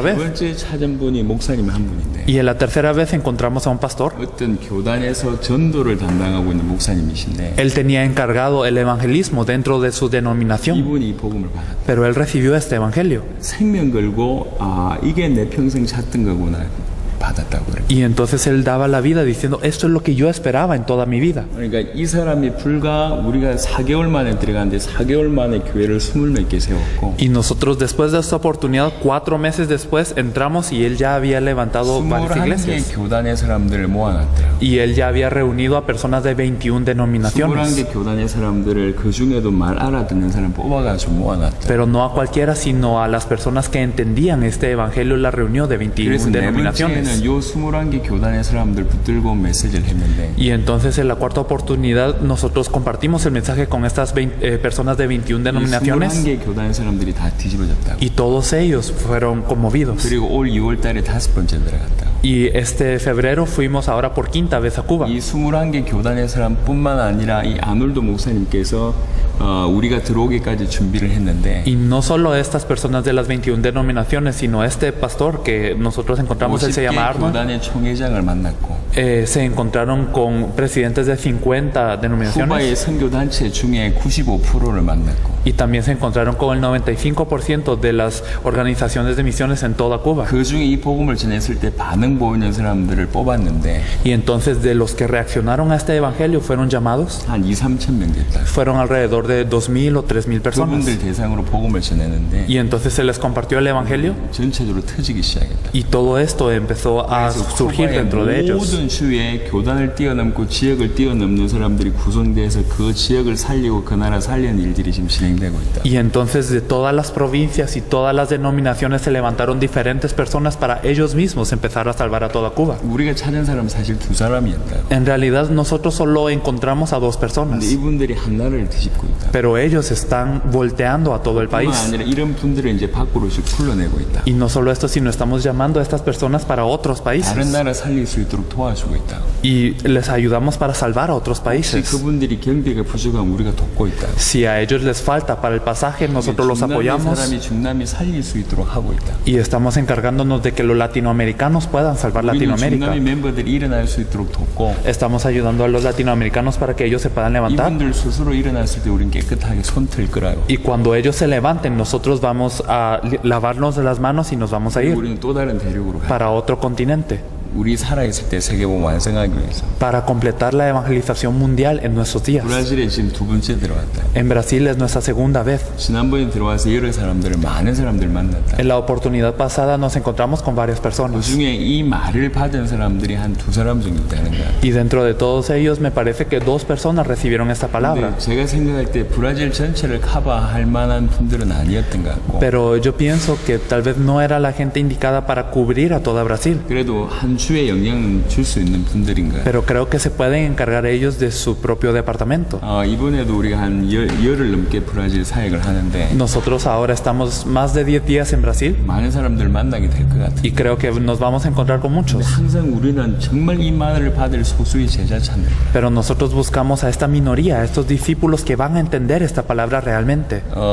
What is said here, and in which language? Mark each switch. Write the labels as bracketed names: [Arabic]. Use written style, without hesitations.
[Korean] 세 [Spanish] vez. [Korean] 번째 찾은 분이 목사님 한 분인데 [Spanish] Y en la tercera vez encontramos a un pastor. [Korean] 어떤 교단에서 전도를 담당하고 있는 목사님이신데 [Spanish] Él tenía encargado el evangelismo dentro de su denominación, [Korean] 이분이 이 복음을 받았다. [Spanish] pero él recibió este Evangelio. [Korean] 생명 걸고 이게 내 평생 찾던 거구나 받았다고 그래요. [Spanish] Y entonces él daba la vida diciendo, esto es lo que yo esperaba en toda mi vida. [Korean] 그러니까 이 사람이 불과 우리가 4개월 만에 들어갔는데 4개월 만에 교회를 20몇 개 세웠고 [Spanish] Y nosotros después de esta oportunidad, 4 meses después, entramos y él ya había levantado varias [Korean] 21개 [Spanish] iglesias. [Korean] 교단의 사람들을 모아놨더라고요. [Spanish] Y él ya había reunido a personas de 21 denominaciones. [Korean] 21개 교단의 사람들을 그 중에도 말 알아듣는 사람 뽑아가지고 모아놨더라고요. [Spanish] Pero no a cualquiera, sino a las personas que entendían este evangelio, la reunió de 21 [Korean] 그래서 네 [Spanish] denominaciones. [Korean] 번째는 요 21개 교단의 사람들 붙들고 메시지를 했는데 [Spanish] Y entonces en la cuarta oportunidad nosotros compartimos el mensaje con estas personas de 21 [Korean] 이 [Spanish] denominaciones [Korean] 21개 교단의 사람들이 다 뒤집어졌다고. [Spanish] y todos ellos fueron conmovidos. [Korean] 그리고 올 2월 달에 5번째 들어갔다고. [Spanish] Y este febrero fuimos ahora por quinta vez a Cuba. [Korean] 이 21개 교단의 사람뿐만 아니라 이 아놀도 목사님께서 우리가 들어오기까지 준비를 했는데 [Spanish] Y no solo estas personas de las 21 denominaciones, sino este pastor que nosotros encontramos, él se llama [Korean] 50개 [Spanish] Arnold, [Korean] 교단의 총회장을 만났고 [Spanish] se encontraron con presidentes de 50 [Korean] 쿠바의 [Spanish] denominaciones [Korean] 선교단체 중에 95%를 만났고 [Spanish] y también se encontraron con el 95% de las organizaciones de misiones en toda Cuba. [Korean] 그 중에 이 복음을 전했을 때 반응 보이는 사람들을 뽑았는데 [Spanish] Y entonces de los que reaccionaron a este evangelio fueron llamados, [Korean] 한 2, 3천 명 됐다. [Spanish] fueron alrededor de 2,000 o 3,000 personas. [Korean] 그분들 대상으로 복음을 전했는데 [Spanish] Y entonces se les compartió el evangelio [Korean] 전체적으로 터지기 시작했다. [Spanish] y todo esto empezó a surgir dentro de ellos. [Korean] 모든 주에 교단을 뛰어넘고 지역을 뛰어넘는 사람들이 구성돼서 그 지역을 살리고 그 나라 살리는 일들이 지금 진행되고 있다. [Spanish] Y entonces de todas las provincias y todas las denominaciones se levantaron diferentes personas para ellos mismos empezar a salvar a toda Cuba. [Korean] 우리가 찾은 사람은 사실 두 사람이었다. [Spanish] En realidad nosotros solo encontramos a 2 [Korean] 근데 [Spanish] personas, [Korean] 이분들이 한 나라를 뒤집고 있다. [Spanish] pero ellos están volteando a todo el [Korean] 뿐만 [Spanish] país. [Korean] 아니라 이런 분들을 이제 밖으로씩 풀러내고 있다. [Spanish] Y no solo esto, sino estamos llamando a estas personas para otros [Korean] 다른 [Spanish] países [Korean] 나라 살릴 수 있도록 도와주고 있다. [Spanish] y les ayudamos para salvar a otros [Korean] 혹시 [Spanish] países. [Korean] 그분들이 경비가 부족하면 우리가 돕고 있다. [Spanish] Si a ellos les falta para el pasaje, nosotros los [Korean] 중남미 [Spanish] apoyamos [Korean] 사람이 중남미 살릴 수 있도록 하고 있다. [Spanish] y estamos encargándonos de que los latinoamericanos puedan salvar [Korean] 우리는 [Spanish] Latinoamérica. [Korean] 중남미 멤버들이 일어날 수 있도록 돕고 [Spanish] Estamos ayudando a los latinoamericanos para que ellos se puedan levantar. [Korean] 이분들 스스로 일어났을 때 우리는 깨끗하게 손틀 거라고. [Spanish] Y cuando ellos se levanten, nosotros vamos a lavarnos las manos y nos vamos a ir [Korean] 우리는 또 다른 대륙으로 가. [Spanish] para otro continente, [Korean] 우리 살아있을 때 세계복음 완성하기 위해서. [Spanish] para completar la evangelización mundial en nuestros días. [Korean] 브라질에 지금 두 번째 들어왔다. [Spanish] En Brasil es nuestra segunda vez. [Korean] 지난번에 들어와서 여러 사람들을 많은 사람들 만났다. [Spanish] En la oportunidad pasada nos encontramos con varias [Korean] 그 [Spanish] personas. [Korean] 중에 이 말을 받은 사람들이 한 두 사람 정도 되는 거야. [Spanish] Y dentro de todos ellos me parece que 2 personas recibieron esta palabra. [Korean] 근데 제가 생각할 때 브라질 전체를 커버할 만한 분들은 아니었던 것 같고 [Spanish] Pero yo pienso que tal vez no era la gente indicada para cubrir a toda Brasil. [Korean] 그래도 한 주에 영향을 줄 수 있는 분들인 거야. [Spanish] Pero creo que se pueden encargar ellos de su propio departamento. [Korean] 이번에도 우리가 한 열흘 넘게 브라질 사역을 하는데 [Spanish] Nosotros ahora estamos más de 10 días en Brasil [Korean] 많은 사람들 만나게 될 것 같아. [Spanish] y creo que nos vamos a encontrar con [Korean] 근데 [Spanish] muchos. [Korean] 항상 우리는 정말 이 말을 받을 소수의 제자 찾는 거야. [Spanish] Pero nosotros buscamos a esta minoría, a estos discípulos que van a entender esta palabra realmente.